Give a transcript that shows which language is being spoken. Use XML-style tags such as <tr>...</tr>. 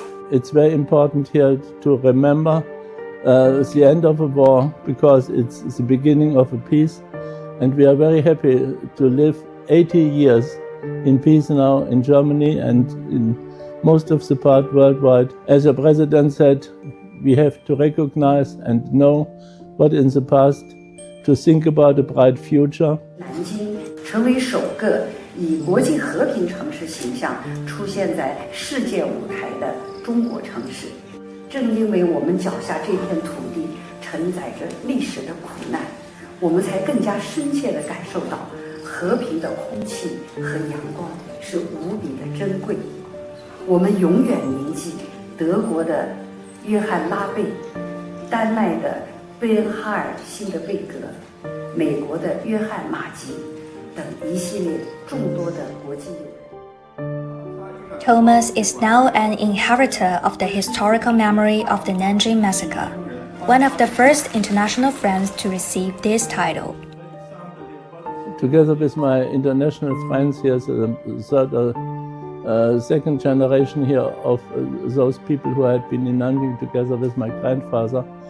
<en>It's very important here to remember the end of a war, because it's the beginning of a peace, and we are very happy to live 80 years in peace now in Germany and in most of the part worldwide. As the president said, we have to recognize and know what in the past, to think about a bright future.</en> <zh>南京成为首个以国际和平城市形象出现在世界舞台的中国城市。正因为我们脚下这片土地承载着历史的苦难，我们才更加深切地感受到和平的空气和阳光是无比的珍贵。我们永远铭记德国的约翰·拉贝、丹麦的贝恩哈尔辛德贝格、美国的约翰·马吉等一系列众多的国际友人。</zh> <en>Thomas is now an inheritor of the historical memory of the Nanjing massacre, one of the first international friends to receive this title. Together with my international friends, here's the second generation here of those people who had been in Nanjing together with my grandfather.</en>